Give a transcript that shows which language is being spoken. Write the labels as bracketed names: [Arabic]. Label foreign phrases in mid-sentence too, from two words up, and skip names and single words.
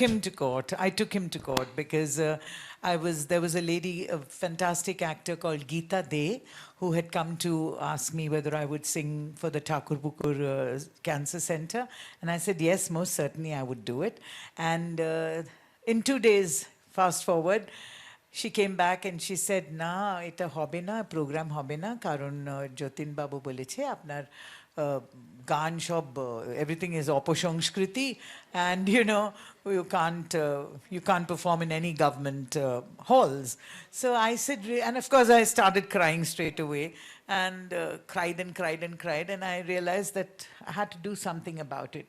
[English] I took him to court because there was a lady, a fantastic actor called Geeta De, who had come to ask me whether I would sing for the Thakur Bukur Cancer Center. And I said, yes, most certainly I would do it. And in 2 days, fast forward, she came back and she said, [Bangla] "না, এটা হবে না, প্রোগ্রাম হবে না, কারণ যতীন বাবু বলেছে, আপনার গান সব [English] everything is [Bangla] অপসংস্কৃতি [English] and you can't perform in any government halls." So I said, and of course I started crying straight away and cried and cried and cried, and I realized that I had to do something about it.